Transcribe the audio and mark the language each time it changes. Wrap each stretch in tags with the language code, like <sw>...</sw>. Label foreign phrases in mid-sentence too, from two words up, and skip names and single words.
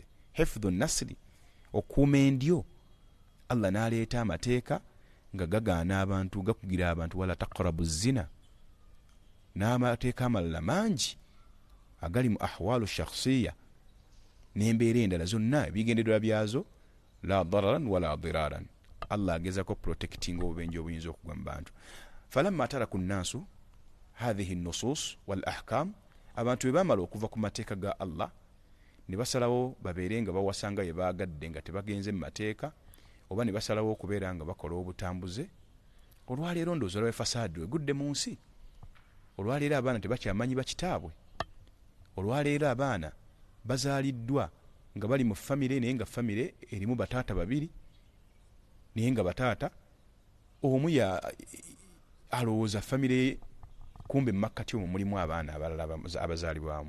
<ar>حفظ النسل,</ar> <lg>okuuma endyo. Allah n'aleeta amateeka nga gagaana abantu, gakugira abantu</lg> <ar>ولا تقربوا الزنا,</ar> <lg>n'amateeka amalala mangi agali mu</lg> <ar>أحوال شخصية</ar> <lg>n'embeera endala zonna ebigendererwa byazo,</lg> <ar>لا ضررا ولا ضرارا.</ar> <lg>Allah agezako protecting obubenje obuyinza okugwa mu bantu.</lg> <ar>فلما ترك الناس هذه النصوص والأحكام,</ar> <lg>abantu bwe bamala okuva ku mateeka ga Allah ne basalawo babeere nga bawasanga ye baagadde nga tebagenze mu mateeka, oba ne basalawo okubeera nga bakola obutambuze, olwaleero ndowooza lwa fasaadi egudde mu nsi. Olwaleero abaana tebakyamanyi bakitaabwe, olwaleero abaana bazaaliddwa nga bali mu famire, naye nga famire erimu bataata babiri, naye nga bataata omu alowooza famire kumbe makkati omwo mulimu abaana abalala abazaalibwamu.</lg>